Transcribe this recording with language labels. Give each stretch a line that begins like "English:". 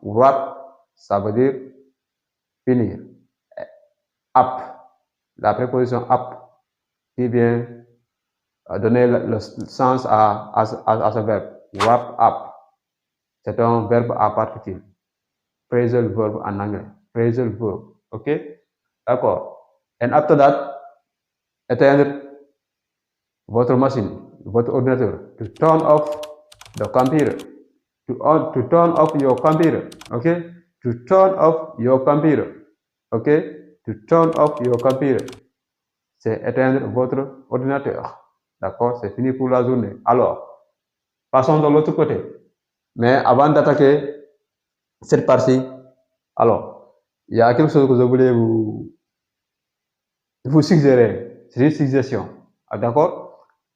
French: Wrap, ça veut dire finir. Up, la préposition up, qui vient donner le sens à ce verbe. Wrap up. C'est un verbe à particule. Phrasal verb en anglais. Phrasal verb. OK? D'accord.
English: And after that,
French: éteindre votre machine, votre ordinateur.
English: To turn off the computer. To turn off your computer. OK? To turn off your computer. OK? To turn off your computer.
French: C'est éteindre votre ordinateur. D'accord? C'est fini pour la journée. Alors, passons de l'autre côté. Mais avant d'attaquer cette partie, alors, il y a quelque chose que je voulais vous suggérer. C'est une suggestion. D'accord?